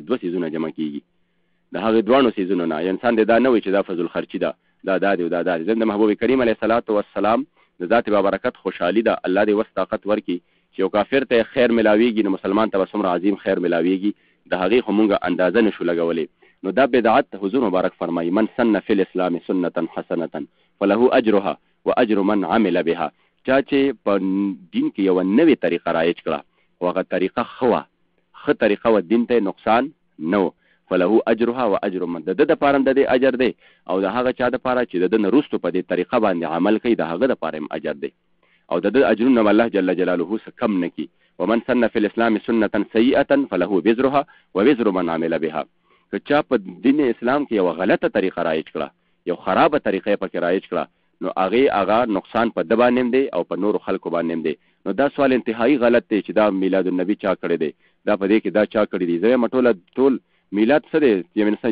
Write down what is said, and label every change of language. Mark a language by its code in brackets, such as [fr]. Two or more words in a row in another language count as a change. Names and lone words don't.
[ps] دوه څیزونه جمع کیږي، د هغې دواړو څیزونو نه. انسان دې دا نه وایي چې دا فضل خرچي ده، دا دی او دا دی. د محبوب کریم [ar] علیه السلام [ps] د ذات بابرکت خوشحالي ده. الله دې وس طاقت ورکړي چې یو کافر ته خیر ملاویږي نو مسلمان ته به څومره عظیم خیر ملاویږي، د هغې خو مونږ اندازه نشو لګولی. نو دا بدعت حضور مبارک فرمایي [ar] من سن فی الاسلام سنة حسنة فله اجرها واجر من عمل بها. [ps] چا چې په دین کې یو نوې طریقه رایج کړه او هغه طریقه ښه طریقه و، دین ته نقصان نه و، [ar] فله اجرها واجر من، [ps] د ده دپاره هم د دې اجر دی او د هغه چا دپاره چې د ده نه وروستو په دې طریقه باندې عمل کوي د هغه دپاره هم اجر دی او د ده اجرونه هم الله [ar] جل جلاله [ps] څه کم نه کي. [ar] ومن سن فی الاسلام سنة سیئة فله وزرها ووزر من عمل بها. [ps] که چا په دین اسلام کې یو غلطه طریقه رایج کړه، یو خرابه طریقه پکې رایج کړه، نو هغه نقصان په ده باندې دی او په نورو خلکو باندې دی. نو دا سوال انتهایی غلط دی چې دا میلاد النبی چا کړی دی، دا په دې کې دا چا کړی دی. زه وایم ټول میلاد څه دی؟